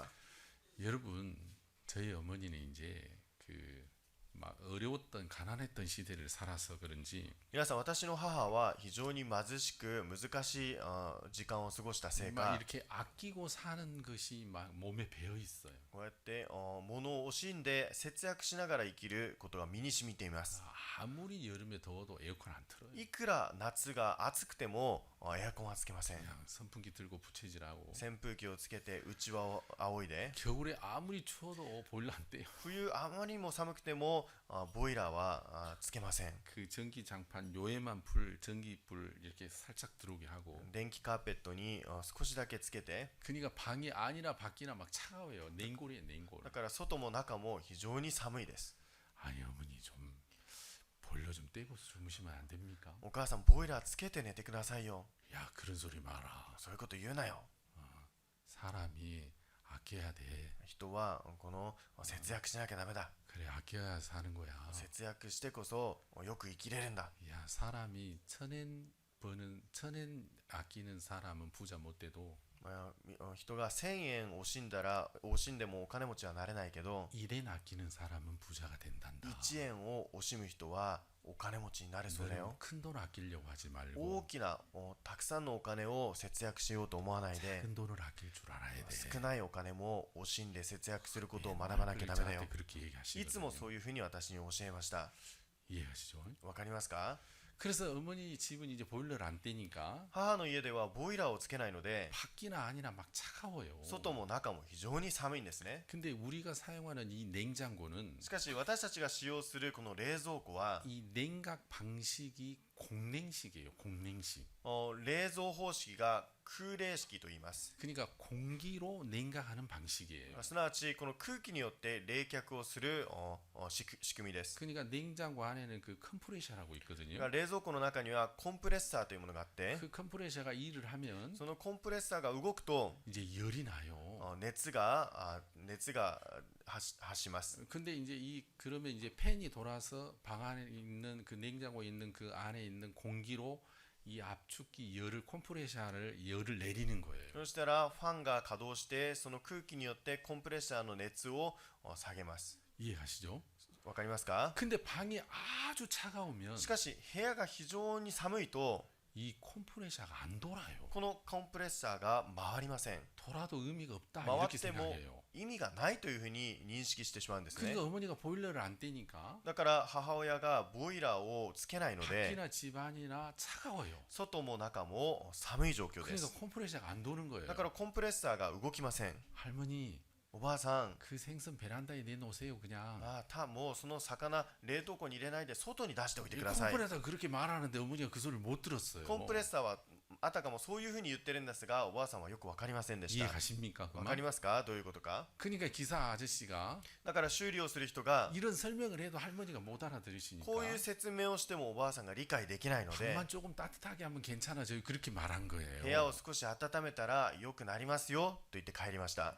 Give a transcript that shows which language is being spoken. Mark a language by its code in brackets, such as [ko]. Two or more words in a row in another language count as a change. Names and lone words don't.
[ko] 여러분 저희 어머니는 이제 그 막 어려웠던 가난했던 시대를 살아서 그런지 [ja] 皆さん、私の母は非常に貧しく難しい時間を過ごしたせい [ko] 막 [ja] か、 [ko] 이렇게 아끼고 사는 것이 막 몸에 배어 있어요. [ja] こうやって物を惜しんで節約しながら生きることが身に染みています。 [ko] 아무리 여름에 더워도 에어컨 안 틀어요. [ja] いくら夏が暑くてもエアコンはつけません。 [ko] 그냥 선풍기 들고 부채질하고 [ja] 扇風機をつけてうちわを仰いで、 [ko] 겨울에 아무리 추워도 보일러 안 떼요. [ja] 冬あまりにも寒くてもボイラーはつけません。 [ko] 그 전기 장판 요에만 불 전기불 이렇게 살짝 들어오게 하고 [ja] 電気カーペットに少しだけつけて、 [ko] 그러니까 방이 안이나 밖이나 막 차가워요. 냉골이에요 냉골. [ja] だから外も中も非常に寒いです。 [ko] 아니 어머니 좀 보일러 좀 떼고 주무시면 안 됩니까? [ja] お母さん、ボイラーつけて寝てくださいよ。 [ko] 야 그런 소리 마라. [ja] そういうこと言うなよ。 [ko] 사람이 아껴야 돼. [ja] 人はこの節約しなきゃダメだ。 [ko] 그래 아껴야 사는 거야. [ja] 節約してこそよく生きれるんだ。 [ko] 야 사람이 천엔 아끼는 사람은 부자 못 돼도 [ja] 人が1000円惜しんだら惜しんでもお金持ちはなれないけど、 [ko] 1엔 아끼는 사람은 부자가 된단다. [ja] 1 円を惜しむ人はお金持ちになれそうだよ。 [ko] 큰 돈 아끼려고 하지 [ja] 大 [ko] 말고 [ja] きなたくさんのお金を節約しようと思わないで、 [ko] 큰 돈을 아낄 줄 알아야 돼. [ja] 少ないお金も惜しんで節約することを学ばなきゃダメだよ。 [ko] 저한테 그렇게 [ja] いつ [ko] 얘기하시거든요. [ja] もそういうふうに私に教えました。 [ko] 이해하시죠? [ja] わかりますか？ [ko] 그래서 어머니 집은 이제 보일러를 안 떼니까 [ja] 母の家ではボイラーをつけないので [ko] 밖이나 안이나 막 차가워요. [ja] 外も中も非常に寒いんですね。 [ko] 근데 우리가 사용하는 이 냉장고는 [ja] しかし私たちが使用するこの冷蔵庫は [ko] 이 냉각 방식이 공냉식이에요. 공냉식. [ja] 冷蔵方式が空冷式と言います。 [ko] 그러니까 공기로 냉각하는 방식이에요. [ja] すなわちこの空気によって冷却をする仕組みです。 [ko] 그러니까 냉장고 안에는 그 컴프레셔라고 있거든요. [ja] 冷蔵庫の中にはコンプレッサーというものがあって [ko] 그 컴프레셔가 일을 하면 [ja] そのコンプレッサーが動くと [ko] 이제 열이 나요. [ja] 熱が発します。 [ko] 근데 이제 그러면 이제 팬이 돌아서 방 안에 있는 그 냉장고에 있는 그 안에 있는 공기로 이 압축기 열을 컴프레셔를 열을 내리는 거예요. [ja] そしたらファンが稼働してその空気によってコンプレッサーの熱を下げます。 [ko] 이해가시죠? [ja] わかりますか？ [ko] 근데 방이 아주 차가우면 [ja] しかし部屋が非常に寒いと [ko] 이 컴프레셔가 안 돌아요. [ja] このコンプレッサーが回りません。 [ko] 돌아도 의미가 없다 [ja] 回っ [ko] 이렇게 [ja] ても [ko] 생각해요. [ja] 意味がないというふうに認識してしまうんですね。 [ko] 그러니까 어머니가 보일러를 안 떼니까 [ja] だから母親がボイラーをつけないので [ko] 밖이나 집안이나 차가워요. [ja] 外も中も寒い状況で [ko] 그러니까 [ja] す。 [ko] 컴프레셔가 안 도는 거예요. [ja] だからコンプレッサーが動きません。 [ko] 할머니 [ja] おばあさん、 [ko] 그 생선 베란다에 내놓으세요 그냥. [ja] もうその魚冷凍庫に入れないで外に出しておいて [ko] 이 [ja] ください。 [ko] 컴프레셔가 그렇게 말하는데 어머니가 그 소리를 못 들었어요. [ja] コンプレッサーはあたかもそういうふうに言ってるんですが、おばあさんはよくわかりませんでした。 [ko] 이해가십니까? 그 [ja] わかり [ko] 말? [ja] ますか？どういうことか？ [ko] 그러니까 기사 아저씨가 [ja] だから修理をする人が [ko] 이런 설명을 해도 할머니가 못 알아들으시니까 [ja] こういう説明をしてもおばあさんが理解できないので [ko] 방만 조금 따뜻하게 하면 괜찮아져요. 그렇게 말한 [ja] 部屋 [ko] 거예요. [ja] を少し温めたら良くなりますよと言って帰りました。